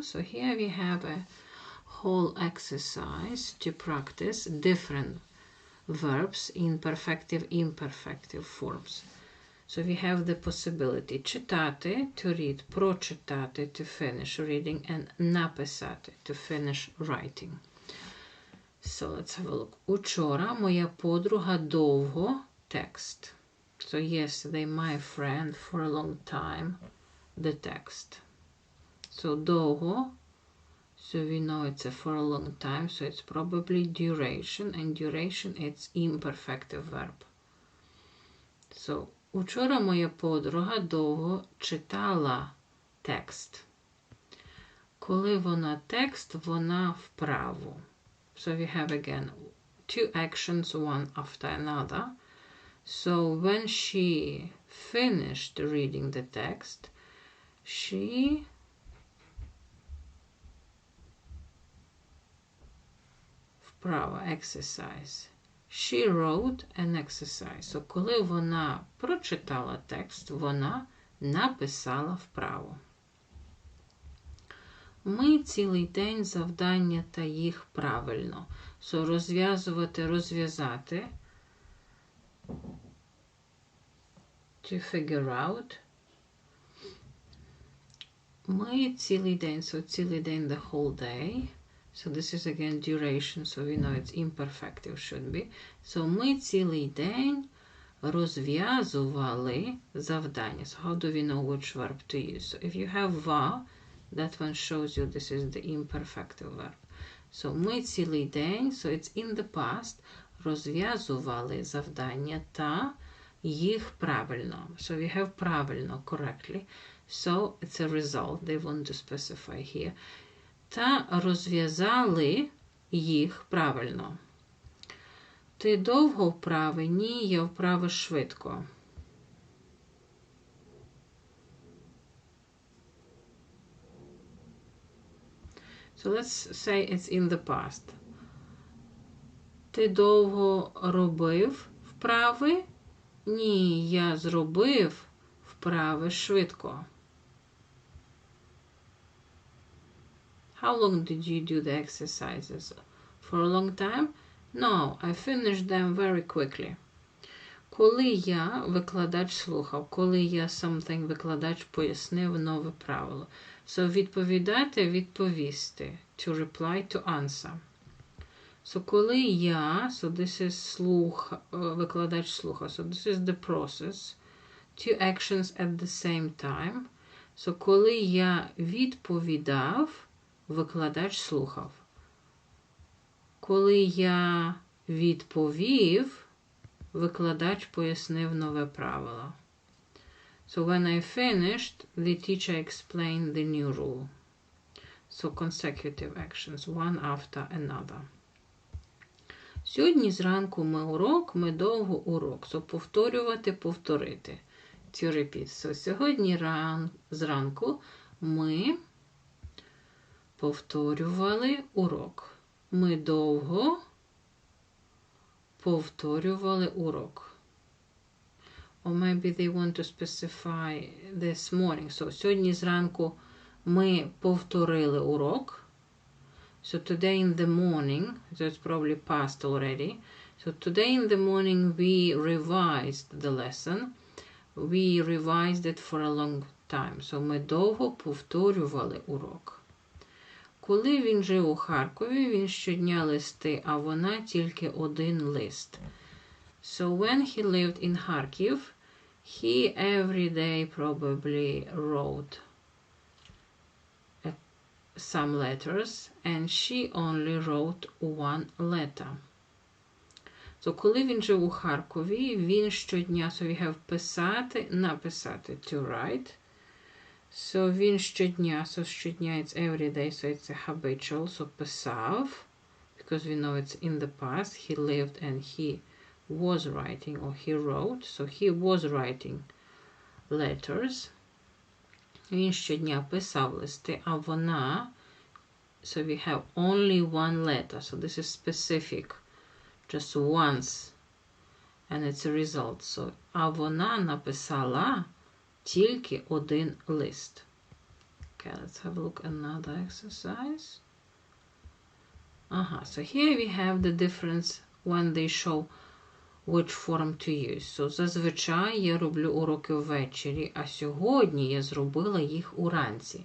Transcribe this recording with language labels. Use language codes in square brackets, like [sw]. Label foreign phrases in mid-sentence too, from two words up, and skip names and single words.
[en] So here we have a whole exercise to practice different verbs in perfective, imperfective forms. So we have the possibility читати, to read, прочитати, to finish reading, and написати, to finish writing. So let's have a look. [uk] Учора моя подруга довго text. [en] So yesterday my friend for a long time the text. So довго, so we know it's for a long time, so it's probably duration, and duration it's imperfective verb. [uk] So учора моя подруга довго читала текст. Коли вона текст, вона вправо. [en] So we have again 2 actions, one after another. So when she finished reading the text, she вправо exercise. She wrote an exercise. [uk] So коли вона прочитала текст, вона написала вправо. Ми цілий день завдання та їх правильно. So розв'язувати, розв'язати. [en] To figure out. [uk] Ми цілий день, so цілий день, [en] the whole day. So this is again duration, so we know it's imperfective should be. [uk] So ми цілий день розв'язували завдання. [en] So how do we know which verb to use? So if you have va, that one shows you this is the imperfective verb. [uk] So ми цілий день, [en] so it's in the past, [uk] розв'язували завдання та їх правильно. [en] So we have правильно, correctly. So it's a result, they want to specify here. [uk] Та розв'язали їх правильно. Ти довго вправи? Ні, я вправи швидко. [en] So let's say it's in the past. [uk] Ти довго робив вправи? Ні, я зробив вправи швидко. [en] How long did you do the exercises? For a long time? No, I finished them very quickly. [uk] Коли я викладач слухав, коли я something викладач пояснив нове правило. So відповідати, відповісти. [en] To reply, to answer. So [uk] коли я, [en] so this is [uk] викладач слухав. [en] So this is the process. Two actions at the same time. [uk] So коли я відповідав, викладач слухав. Коли я відповів, викладач пояснив нове правило. [en] So when I finished, the teacher explained the new rule. So consecutive actions, one after another. [uk] Сьогодні зранку ми довго урок. So повторювати, повторити. [en] To repeat. [uk] So сьогодні зранку ми повторювали урок. Ми довго повторювали урок. [en] Or maybe they want to specify this morning. [uk] So сьогодні зранку ми повторили урок. [en] So today in the morning, so it's probably past already. So today in the morning we revised the lesson. We revised it for a long time. [uk] So ми довго повторювали урок. Коли він жив у Харкові, він щодня листи, а вона тільки один лист. [en] So when he lived in Kharkiv, he every day probably wrote some letters, and she only wrote one letter. [uk] So коли він жив у Харкові, він щодня, [en] so we have [uk] писати, написати, [en] to write. So він щодня, so щодня it's every day, so it's a habitual, so писав, because we know it's in the past, he lived and he was writing, or he wrote, so he was writing letters. [uk] Він щодня писав листи, а вона, [en] so we have only one letter, so this is specific, just once, and it's a result, so, [uk] а вона написала тільки один лист. [en] Okay, let's have a look at another exercise. So here we have the difference when they show which form to use. [uk] So зазвичай я роблю уроки ввечері, а сьогодні я зробила їх уранці.